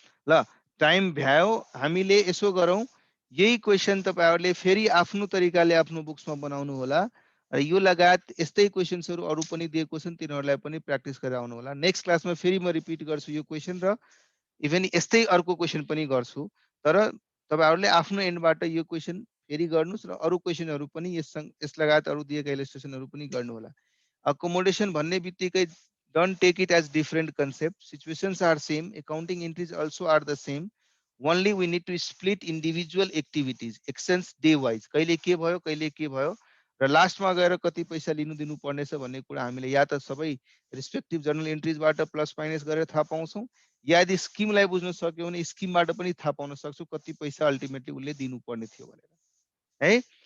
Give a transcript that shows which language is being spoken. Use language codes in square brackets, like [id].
[ne] ल टाइम भ्यायो, हामीले यसो गरौँ, यही क्वेशन तपाईहरुले फेरि आफ्नो तरिकाले आफ्नो बुक्समा बनाउनु होला र यो लगायत यस्तै क्वेशन्सहरु अरु पनि दिएको छन्, तिनीहरुलाई पनि प्र्याक्टिस गरेर आउनु होला। नेक्स्ट क्लासमा फेरि म रिपिट गर्छु यो क्वेशन र इभन यस्तै अर्को क्वेशन पनि गर्छु, तर तपाईहरुले आफ्नो एन्डबाट यो क्वेशन फेरि गर्नुस् र अरु क्वेशनहरु पनि यस लगायत अरु दिएका इलस्ट्रेसनहरु पनि गर्नु होला। [en] accommodation [ne] भन्ने बित्तिकै [en] don't take it as different concept. Situations are same, accounting entries also are the same. Only we need to split individual activities, actions day wise. [ne] कहिले के भयो, कहिले के भयो र लास्टमा गएर कति पैसा लिनु दिनु पर्नेछ भन्ने कुरा हामीले या त सबै रेस्पेक्टिभ जर्नल एन्ट्रिजबाट प्लस माइनस गरेर थाहा पाउँछौं, या यदि स्किमलाई बुझ्न सक्यौ भने स्किमबाट पनि थाहा पाउन सक्छौ कति पैसा अल्टिमेटली उसले दिनु पर्ने थियो भनेर है।